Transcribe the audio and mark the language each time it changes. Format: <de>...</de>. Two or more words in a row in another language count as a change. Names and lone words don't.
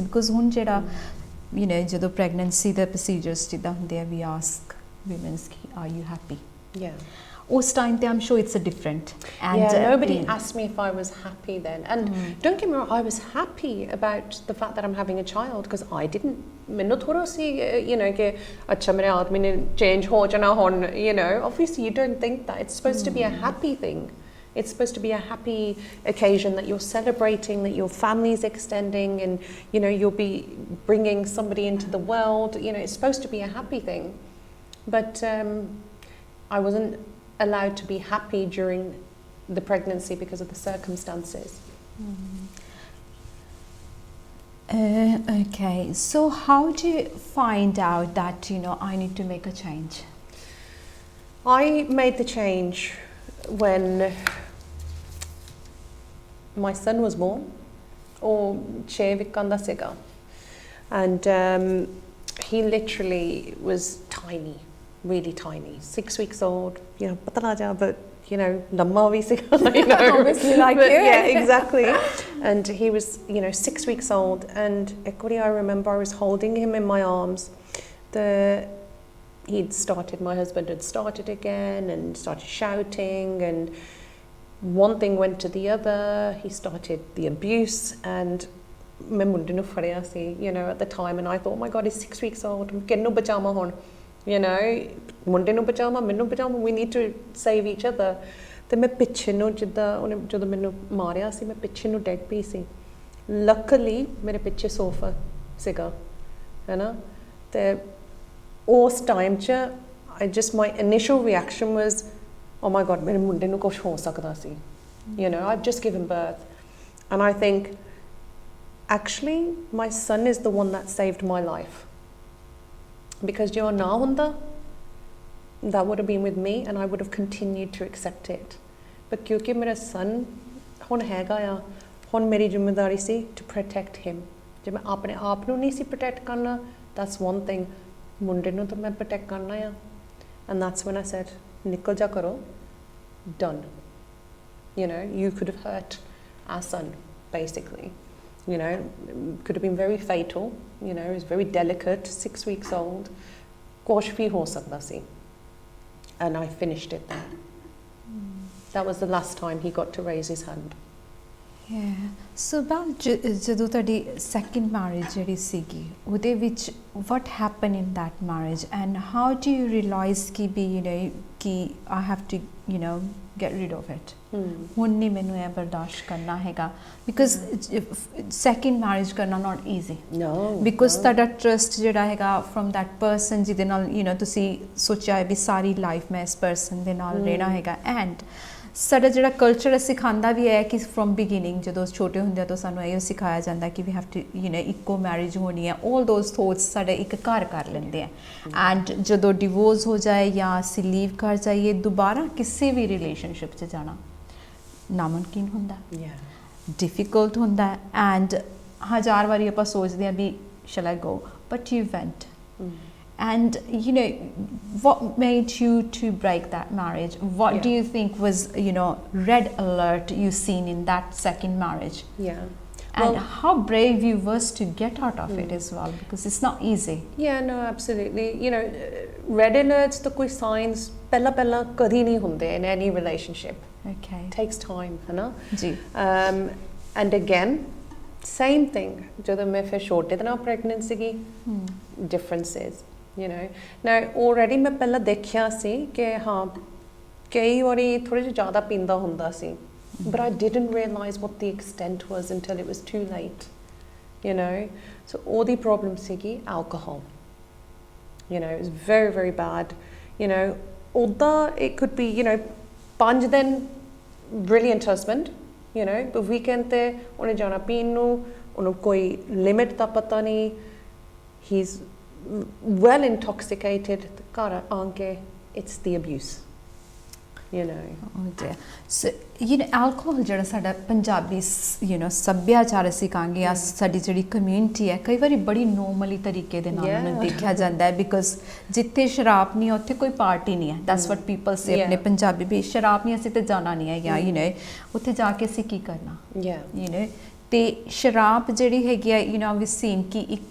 <en>Because</en> <pa>ਹੁਣ ਜਿਹੜਾ</pa> <en>you know jado pregnancy the procedures</en> <pa>ਜਿੱਦਾਂ ਹੁੰਦੇ</pa> <en>we ask women are you happy? Yeah, ਉਸ time ਤੇ I'm sure it's a different, and yeah, nobody asked me if I was happy then, and don't get me wrong, I was happy about the fact that I'm having a child because I didn't</en> <pa>ਮੈਨੂੰ ਥੋੜਾ ਸੀ</pa> <en>you know</en> <pa>ਕਿ ਅੱਛਾ ਮੇਰੇ ਆਦਮੀ ਨੇ change ਹੋ ਜਾਣਾ ਹੁਣ,</pa> <en>you know, obviously you don't think that. It's supposed to be a happy thing. It's supposed to be a happy occasion that you're celebrating, that your family's extending, and you know you'll be bringing somebody into the world. You know, it's supposed to be a happy thing, but I wasn't allowed to be happy during the pregnancy because of the circumstances. Okay, so how do you find out that I need to make a change? I made the change when my son was born, or 6 weeks</en> <pa>ਦਾ ਸੀਗਾ,</pa> <en>and he literally was tiny, really tiny, 6 weeks old,</en> <pa>ਪਤਲਾ ਜਿਹਾ,</pa> <en>but</en> <pa>ਲੰਮਾ ਵੀ ਸੀਗਾ,</pa> <en>Obviously, like but, you. yeah, exactly. And he was 6 weeks old, and equally I remember I was holding him in my arms. My husband had started again and started shouting, and one thing went to the other. He started the abuse, and</en> <pa>ਮੈਂ ਮੁੰਡੇ ਨੂੰ ਫੜਿਆ ਸੀ</pa> <en>at the time, and I thought, oh my god, he's 6 weeks old,</en> <pa>ਕਿਹਨੂੰ ਬਚਾਵਾਂ ਹੁਣ, ਮੁੰਡੇ ਨੂੰ ਬਚਾਵਾਂ, ਮੈਨੂੰ ਬਚਾਵਾਂ,</pa> <en>we need to save each other.</en> <pa>ਤੇ ਮੈਂ ਪਿੱਛੇ ਨੂੰ ਜਿੱਦਾਂ ਉਹਨੇ ਜਦੋਂ ਮੈਨੂੰ ਮਾਰਿਆ ਸੀ, ਮੈਂ ਪਿੱਛੇ ਨੂੰ ਡੈਡ ਪਈ ਸੀ. luckily ਮੇਰੇ ਪਿੱਛੇ ਸੋਫਾ ਸੀਗਾ, ਤੇ ਉਸ ਟਾਈਮ 'ਚ</pa> <en>my initial reaction was, oh my god,</en> <pa>ਮੇਰੇ ਮੁੰਡੇ ਨੂੰ ਕੁਛ ਹੋ ਸਕਦਾ ਸੀ.</pa> <en>I've just given birth, and I think actually my son is the one that saved my life, because</en> <pa>ਜੋ ਨਾ ਹੁੰਦਾ,</pa> <en>that would have been with me, and I would have continued to accept it.</en> <pa>But ਕਿਉਂਕਿ ਮੇਰਾ son ਹੁਣ ਹੈਗਾ ਆ, ਹੁਣ ਮੇਰੀ ਜ਼ਿੰਮੇਵਾਰੀ ਸੀ</pa> <en>to protect him.</en> <pa>ਜੇ ਮੈਂ ਆਪਣੇ ਆਪ ਨੂੰ ਨਹੀਂ ਸੀ protect ਕਰਨਾ,</pa> <en>that's one thing,</en> <pa>ਮੁੰਡੇ ਨੂੰ ਤਾਂ ਮੈਂ protect ਕਰਨਾ ਆ.</pa> <en>And that's when I said,</en> <pa>ਨਿਕਲ ਜਾ ਕਰੋ,</pa> <en>done. You could have hurt our son, basically. Could have been very fatal. He was very delicate, 6 weeks old.</en> <pa>ਕੁਛ ਵੀ ਹੋ ਸਕਦਾ ਸੀ.</pa> <en>And I finished it there. That was the last time he got to raise his hand. Yeah. So Bal,</en> <pa>ਜਦੋਂ ਤੁਹਾਡੀ second marriage ਜਿਹੜੀ ਸੀਗੀ, ਉਹਦੇ ਵਿੱਚ</pa> <en>what happened in that marriage, and how do you realize ਕਿ I have to get rid of it?</en> <pa>ਹੁਣ ਨਹੀਂ ਮੈਨੂੰ ਇਹ ਬਰਦਾਸ਼ਤ ਕਰਨਾ ਹੈਗਾ,</pa> <en>because second marriage ਕਰਨਾ not easy. No.</en> <pa>Because ਤੁਹਾਡਾ trust ਜਿਹੜਾ ਹੈਗਾ</pa> <en>from that person</en> <pa>ਜਿਹਦੇ ਨਾਲ ਤੁਸੀਂ ਸੋਚਿਆ ਵੀ ਸਾਰੀ life ਮੈਂ ਇਸ person ਦੇ ਨਾਲ ਰਹਿਣਾ ਹੈਗਾ, and ਸਾਡਾ ਜਿਹੜਾ ਕਲਚਰ ਸਿਖਾਉਂਦਾ ਵੀ ਹੈ ਕਿ</pa> <en>from beginning</en> <pa>ਜਦੋਂ ਛੋਟੇ ਹੁੰਦੇ ਆ ਤਾਂ ਸਾਨੂੰ ਇਹ ਸਿਖਾਇਆ ਜਾਂਦਾ ਕਿ</pa> <en>we have to</en> <pa>ਇੱਕੋ ਮੈਰਿਜ ਹੋਣੀ ਹੈ,</pa> <en>all those thoughts</en> <pa>ਸਾਡੇ ਇੱਕ ਘਰ ਕਰ ਲੈਂਦੇ ਆ, ਐਂਡ ਜਦੋਂ ਡਿਵੋਰਸ ਹੋ ਜਾਏ ਜਾਂ ਅਸੀਂ ਲੀਵ ਕਰ ਜਾਈਏ, ਦੁਬਾਰਾ ਕਿਸੇ ਵੀ ਰਿਲੇਸ਼ਨਸ਼ਿਪ 'ਚ ਜਾਣਾ ਨਾਮੁਮਕਿਨ ਹੁੰਦਾ, ਡਿਫਿਕਲਟ ਹੁੰਦਾ, ਐਂਡ 1000 ਵਾਰੀ ਆਪਾਂ ਸੋਚਦੇ ਹਾਂ ਵੀ</pa> <en>shall I go, but you went. And what made you to break that marriage? What do you think was red alert you seen in that second marriage? Yeah. And how brave you was to get out of it as well, because it's not easy. Yeah, no, absolutely. Red alerts</en> <pa>ਤਾਂ ਕੋਈ signs ਪਹਿਲਾਂ ਕਦੀ ਨਹੀਂ ਹੁੰਦੇ</pa> <en>in any relationship. Okay. It takes time,</en> <hi>है ना? जी.</hi> <en>And again, same thing.</en> <pa>ਜਦੋਂ ਮੈਂ ਫਿਰ ਛੋਟੇ ਦੇ ਨਾਲ pregnant ਸੀਗੀ,</pa> <en>differences. Now already</en> <pa>ਮੈਂ ਪਹਿਲਾਂ ਦੇਖਿਆ ਸੀ ਕਿ ਹਾਂ ਕਈ ਵਾਰੀ ਥੋੜੇ ਜਿਹਾ ਜ਼ਿਆਦਾ ਪੀਂਦਾ ਹੁੰਦਾ ਸੀ,</pa> <en>but I didn't realize what the extent was until it was too late. So</en> <pa>ਉਹਦੀ problem ਸੀਗੀ</pa> <en>alcohol. It was very, very bad.</en> <pa>ਉਹਦਾ</pa> <en>it could be</en> <pa>5 ਦਿਨ</pa> <en>brilliant husband, but weekend</en> <pa>ਤੇ ਉਹਨੇ ਜਾਣਾ ਪੀਣ ਨੂੰ, ਉਹਨੂੰ ਕੋਈ limit ਦਾ ਪਤਾ ਨਹੀਂ,</pa> <en>he's well intoxicated, it's the abuse. Oh dear.</en> <pa>So alcohol ਜਿਹੜਾ ਸਾਡਾ ਪੰਜਾਬੀ ਸੱਭਿਆਚਾਰ ਅਸੀਂ ਕਹਾਂਗੇ ਜਾਂ ਸਾਡੀ ਜਿਹੜੀ ਕਮਿਊਨਿਟੀ ਹੈ, ਕਈ ਵਾਰੀ ਬੜੀ ਨੋਰਮਲੀ ਤਰੀਕੇ ਦੇ ਨਾਲ ਉਹਨੂੰ ਦੇਖਿਆ ਜਾਂਦਾ ਹੈ, ਬਿਕੋਜ਼ ਜਿੱਥੇ ਸ਼ਰਾਬ ਨਹੀਂ ਉੱਥੇ ਕੋਈ ਪਾਰਟੀ ਨਹੀਂ ਹੈ,</pa> <en>that's what people</en> <pa>ਸੇ ਆਪਣੇ ਪੰਜਾਬੀ ਵੀ, ਸ਼ਰਾਬ ਨਹੀਂ ਅਸੀਂ ਤੇ ਜਾਣਾ ਨਹੀਂ ਹੈ, ਜਾਂ ਉੱਥੇ ਜਾ ਕੇ ਅਸੀਂ ਕੀ ਕਰਨਾ, ਤੇ ਸ਼ਰਾਬ ਜਿਹੜੀ ਹੈਗੀ ਆ ਵੀ ਸੀਨ ਕਿ ਇੱਕ</pa>